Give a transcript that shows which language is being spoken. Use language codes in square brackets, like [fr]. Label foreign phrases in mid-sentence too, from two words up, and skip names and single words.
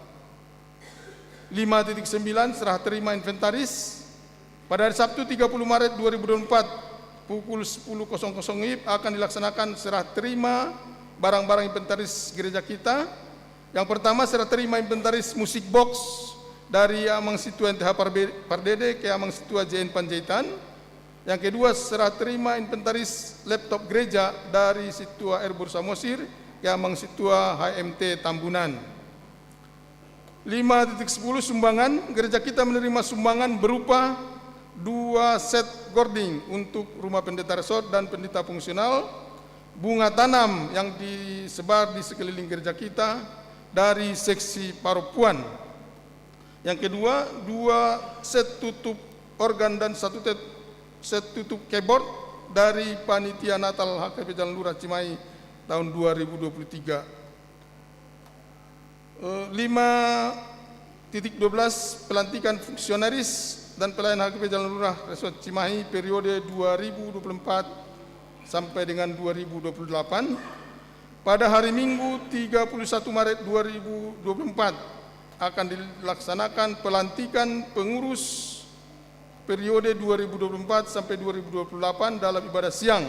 [id] 5.9 serah terima inventaris pada hari Sabtu 30 Maret 2024 pukul 10.00 WIB akan dilaksanakan serah terima barang-barang inventaris gereja kita. Yang pertama, serah terima inventaris musik box dari Amang Situa NTH Pardede ke Amang Situa JN Panjaitan. Yang kedua, serah terima inventaris laptop gereja dari Situa Erbur Samosir ke Amang Situa HMT Tambunan. 5.10 sumbangan, gereja kita menerima sumbangan berupa 2 set gording untuk rumah pendeta resort dan pendeta fungsional, bunga tanam yang disebar di sekeliling gereja kita dari seksi Parapuan. Yang kedua, 2 set tutup organ dan 1 set tutup keyboard dari panitia Natal HKP Jalan Lurah Cimahi tahun 2023. 5.12 pelantikan fungsionaris dan pelayan HKP Jalan Lurah Resort Cimahi periode 2024 sampai dengan 2028 pada hari Minggu 31 Maret 2024 akan dilaksanakan pelantikan pengurus periode 2024 sampai 2028 dalam ibadah siang.